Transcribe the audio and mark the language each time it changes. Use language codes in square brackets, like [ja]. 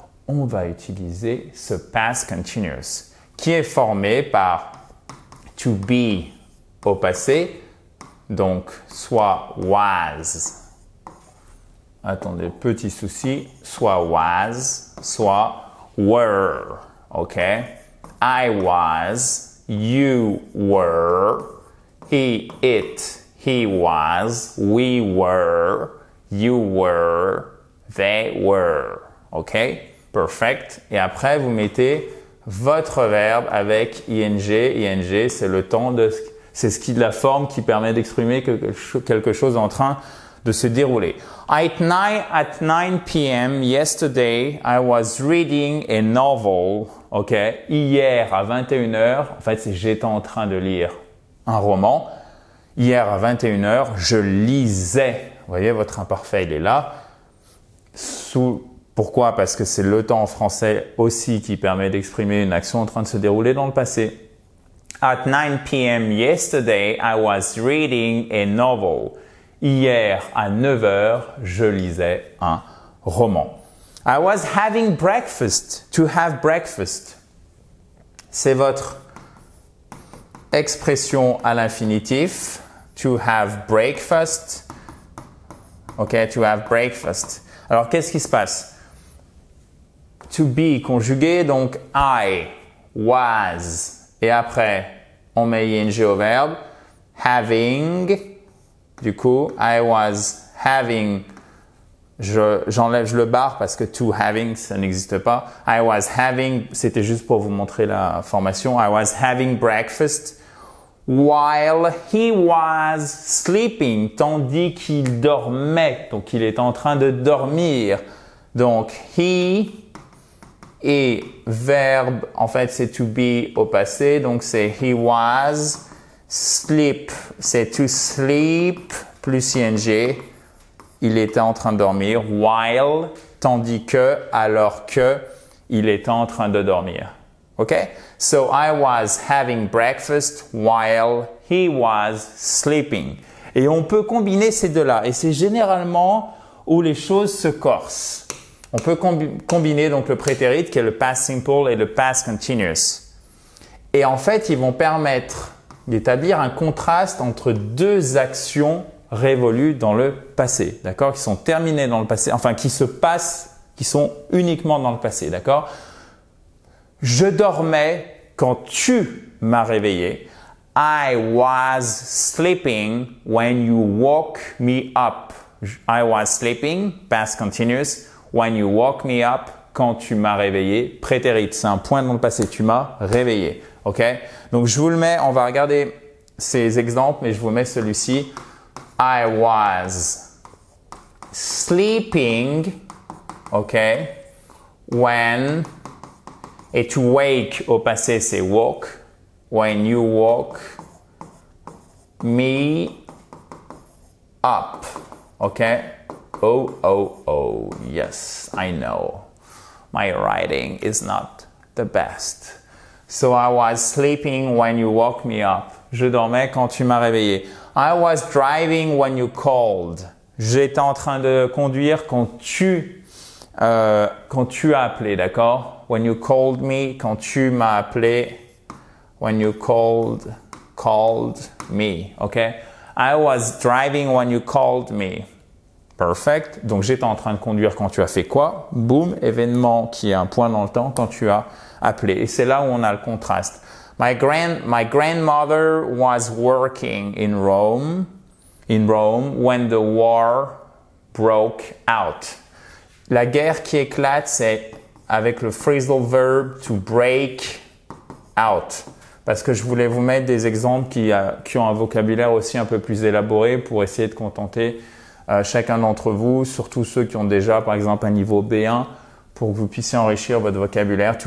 [fr] On va utiliser ce past continuous qui est formé par to be au passé, donc soit was. Attendez, petit souci, soit was, soit were. [en] OK? I was. You were, he, it, he was, we were, you were, they were. OK? Perfect. [fr] Et après, vous mettez votre verbe avec ing. Ing, c'est le temps de, c'est la forme qui permet d'exprimer quelque chose en train de se dérouler. [en] At 9 p.m. yesterday, I was reading a novel. [fr] Ok, hier à 21h, en fait, c'est j'étais en train de lire un roman. Hier à 21h, je lisais Vous voyez, votre imparfait, il est là. Pourquoi? Parce que c'est le temps en français aussi qui permet d'exprimer une action en train de se dérouler dans le passé. [en] At 9 p.m. yesterday, I was reading a novel. [fr] Hier, à 9 heures, je lisais un roman. [en] I was having breakfast. To have breakfast. [fr] C'est votre expression à l'infinitif. [en] To have breakfast. OK, to have breakfast. [fr] Alors, qu'est-ce qui se passe? To be conjugué, donc I was. Et après, on met ing au verbe. Having. Du coup, [en] I was having. [fr] J'enlève le bar parce que to having, ça n'existe pas. [en] I was having, [fr] c'était juste pour vous montrer la formation. [en] I was having breakfast while he was sleeping, [fr] tandis qu'il dormait. Donc, il est en train de dormir. Donc, he et verbe, en fait, c'est to be au passé. Donc, c'est [en] he was. [fr] Sleep, c'est to sleep plus ing. Il était en train de dormir. While, tandis que, alors que, il était en train de dormir. [en] OK? So, I was having breakfast while he was sleeping. [fr] Et on peut combiner ces deux-là. Et c'est généralement où les choses se corsent. On peut combiner donc le prétérit qui est le past simple et le past continuous. Et en fait, ils vont permettre d'établir un contraste entre deux actions révolues dans le passé, d'accord? Qui sont terminées dans le passé, enfin qui se passent, qui sont uniquement dans le passé, d'accord? Je dormais quand tu m'as réveillé. [en] I was sleeping when you woke me up. I was sleeping, past continuous, when you woke me up, [fr] quand tu m'as réveillé. Prétérit, c'est un point dans le passé, tu m'as réveillé. OK? Donc, je vous le mets, on va regarder ces exemples, mais je vous mets celui-ci. [en] I was sleeping, OK? [fr] When, et to wake au passé, c'est woke. [en] When you woke me up, OK? Oh, oh, oh, yes, I know. My writing is not the best. So I was sleeping when you woke me up. [fr] Je dormais quand tu m'as réveillé. [en] I was driving when you called. [fr] J'étais en train de conduire quand tu as appelé, d'accord? [en] When you called me, [fr] quand tu m'as appelé. [en] When you called me, okay? I was driving when you called me. Perfect. [fr] Donc, j'étais en train de conduire quand tu as fait quoi? Boom, événement qui est un point dans le temps quand tu as appelé. Et c'est là où on a le contraste. [en] My grandmother was working in Rome when the war broke out. [fr] La guerre qui éclate, c'est avec le phrasal verb to break out. Parce que je voulais vous mettre des exemples qui ont un vocabulaire aussi un peu plus élaboré pour essayer de contenter chacun d'entre vous, surtout ceux qui ont déjà, par exemple, un niveau B1, pour que vous puissiez enrichir votre vocabulaire.